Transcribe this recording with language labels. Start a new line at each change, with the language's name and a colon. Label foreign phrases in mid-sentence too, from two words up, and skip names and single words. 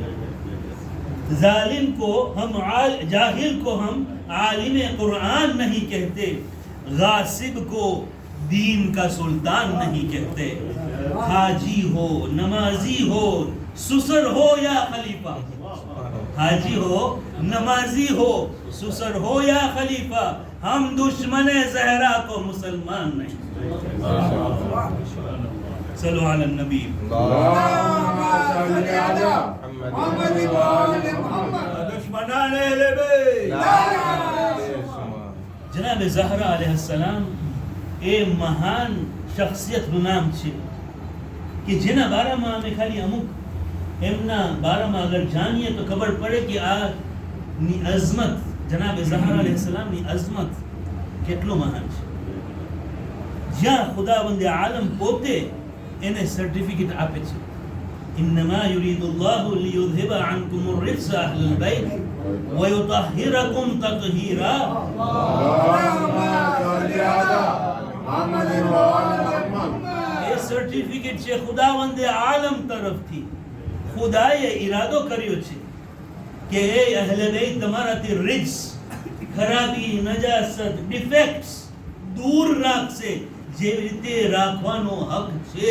Hindi: जालिम को हम जाहिल को हम आलिम कुरान नहीं कहते, गासिब को दीन का सुल्तान नहीं कहते। हाजी हो नमाजी हो सुसर हो या खलीफा, हाजी हो नमाजी हो सुसर हो या खलीफा, हम दुश्मने ज़हरा को मुसलमान नहीं।
Arabic: صلوا على النبي. दुश्मनाने लेबे।
Gujarati: जनाब ज़हरा अलैहिस्सलाम એ મહાન શખ્સિયતનું નામ છે કે જેના બારામાં અમે ખાલી અમુક એમના બારામાં અગર જાણીએ તો ખબર પડે કે આની અઝમત, જનાબ ઝહરા અલૈહિસ્સલામની અઝમત કેટલો મહાન છે। જ્યાં ખુદાવંદ આલમ પોતે એને સર્ટિફિકેટ આપે છે,
Arabic: إنما يريد الله ليذهب عنكم الرجس أهل البيت ويطهركم تطهيرا.
Gujarati: એ સર્ટિફિકેટ છે ખુદાવંદ આલમ તરફથી। ખુદાએ ઈરાદો કર્યો છે કે એ અહલે બેત તમારાથી રિજ્સ, ખરાબી, નજાસત, ડિફેક્ટ્સ દૂર રાખશે, જેવી રીતે રાખવાનો હક છે।